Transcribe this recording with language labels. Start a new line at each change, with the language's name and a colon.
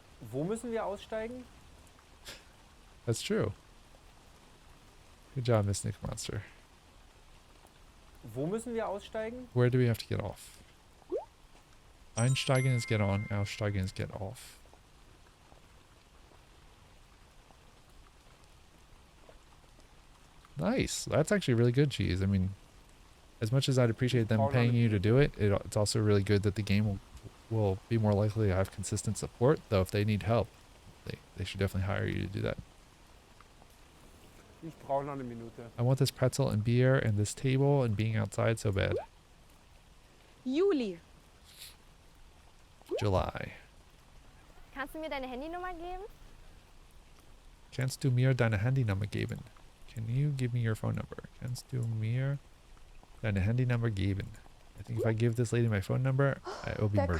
German: Wo müssen wir aussteigen?
English: That's true. Good job, MrNuclearMonster.
German: Wo müssen wir aussteigen?
English: Where do we have to get off? Einsteigen is get on. Aussteigen is get off. Nice. That's actually really good, Cheese. I mean, as much as I'd appreciate them paying you to do it, it's also really good that the game will be more likely to have consistent support. Though if they need help, they should definitely hire you to do that.
German: Ich brauche noch eine Minute.
English: I want this pretzel and beer and this table and being outside so bad.
German: Juli.
English: July.
German: Kannst du mir deine Handynummer geben? Kannst du mir deine Handynummer geben?
English: Can you give me your phone number?
German: Kannst du mir deine Handynummer geben?
English: I think if I give this lady my phone number, I will be murdered.